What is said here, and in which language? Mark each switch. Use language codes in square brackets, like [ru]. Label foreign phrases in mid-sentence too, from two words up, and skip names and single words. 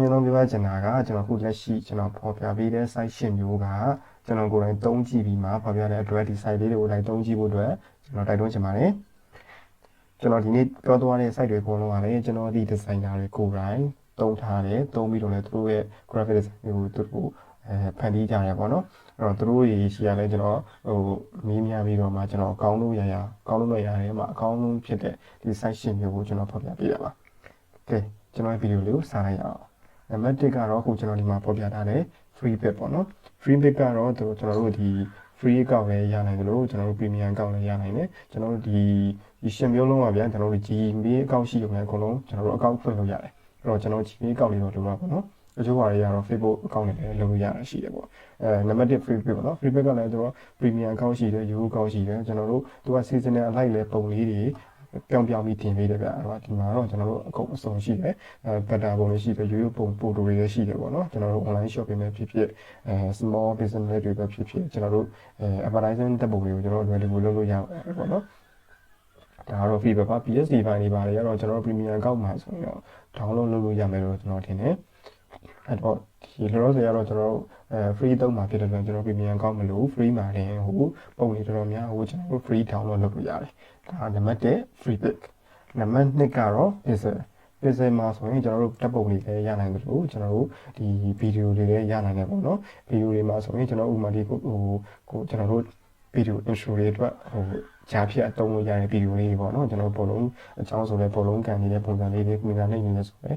[my] လုံးပြပြချင်တာကကျွန်တော်ခုလက်ရှိကျွန်တော်ဖော်ပြပေးတဲ့ site ရှင်းမျိုးကကျွန်တော်ကိုယ်တိုင်သုံးကြည့်ပြီးမှဖော်ပြတဲ့အတွက်ဒီ site လေးတွေကိုလိုက်သုံးကြည့်ဖို့အတွက်ကျွန်တော်တိုက်တွန်းချင်ပါတယ်ကျွန်တော်ဒီနေ့ပြောသွားတဲ့ site တွေအကုန်လုံးကလည်းကျွန်တော်ဒီ designer တွေကိုယ်တိုင်သုံးထားတယ်သုံးပြီးတော့လည်းသူတို့ရဲ့ [en] graphic design [my] တွေကိုသူတို့ဖန်တီးကြရတယ်ပေါ့နော်အဲ့တော့သူတို့ရေရှိရလဲကျွန်တော်မီးများ ပြီးတော့မှကျွန်တော်ကောင်းလို့ရရတယ်မှာအကောင်းဆုံးဖြစ်တဲ့ဒီ site ရှင်းမျိုးကိုကျွန်တော်ဖော်ပြပေးရပါကဲကျွန်တော်ရဲ့ဗီဒီယိုလေးကိုစလိုက်ရအောင်နံပါတ်1ကတော့အခုကျွန်တော်ဒီမှာဖော်ပြထားတဲ့ [en] free bit [my] ပေါ့နော် [en] free bit [my] ကတော့ကျွန်တော်တို့ဒီ [en] free account [my] လည်းရနိုင်တယ်လို့ကျွန်တော်တို့ [en] premium account [my] လည်းရနိုင်တယ် ကျွန်တော်တို့ဒီရှင်းမျိုးလုံးပါဗျာကျွန်တော်တို့ [en] Gmail account [my] ရှိရုံနဲ့အကုန်လုံးကျွန်တော်တို့ account ဖွင့်လို့ရတယ်အဲ့တော့ကျွန်တော် [en] Gmail account [my] လေးတော့လိုပါပေါ့နော်အကျိုးပါတွေကတော့ [en] Facebook account [my] နဲ့လည်းလုပ်လို့ရတာရှိတယ်ပေါ့နံပါတ်1 free bit ပေါ့နော် [en] free bit [my] ကလည်းသူက [en] premium account [my] ရှိတယ် [en] Yahoo account [my] ရှိတယ်ကျွန်တော်တို့သူက seasonal အလိုက်လဲပုံလေးတွေပြောင်းပြီးတင်ပေးတယ်ဗျအဲ့တော့ဒီမှာတော့ကျွန်တော်တို့အ ကုန်အစုံရှိတယ်better ပုံလေးရှိတယ်ရိုးရိုးပုံပို့တိုတွေလည်းရှိတယ်ပေါ့နော်ကျွန်တော်တို့ [en] online shopping [my] ပဲဖြစ်ဖြစ် [en] small business [my] တွေပဲဖြစ်ဖြစ်ကျွန်တော်တို့advertising တက်ပုံတွေကိုကျွန်တော်တို့ available လုပ်လို့ရပါတယ်ပေါ့နော်ဒါကတော့ free ပဲပါ [en] PSD file [my] တွေပါတယ်ကတော့ကျွန်တော်တို့ [en] premium account [my] မှာဆိုရင်တော့ download လုပ်လို့ရမယ်လို့ကျွန်တော်ထင်တယ်အဲ့တော့ဒီလောလောဆယ်ကတော့ကျွန်တော်တို့free သုံးမှာဖြစ်တဲ့အတွက်ကျွန်တော် premium account မလို့ free မှာတင်ဟိုပုံတွေတော်တော်များဟိုကျွန်တော်တို့ [en] free download [my] လုပ်လို့ရတယ်ဒါနံပါတ်1 [en] free pick [my] နံပါတ်2ကတော့ pixel မှာဆိုရင်ကျွန်တော်တို့တပ်ပုံတွေလည်းရနိုင်တယ်လို့ကျွန်တော်တို့ဒီဗီဒီယိုတွေလည်းရနိုင်တယ်ပေါ့နော်ဗီဒီယိုတွေမှာဆိုရင်ကျွန်တော်ဥပမာဒီကိုကျွန်တော်တို့ဗီဒီယို intro တွေအတွက်ကြားဖြတ်အသုံးလို့ရတဲ့ဗီဒီယိုလေးတွေပေါ့နော်ကျွန်တော်ပုံလုံးအကြောင်းဆိုလဲပုံလုံးကန်နေတဲ့ပုံစံလေးတွေကွန်ပျူတာနဲ့နေနေဆိုလဲ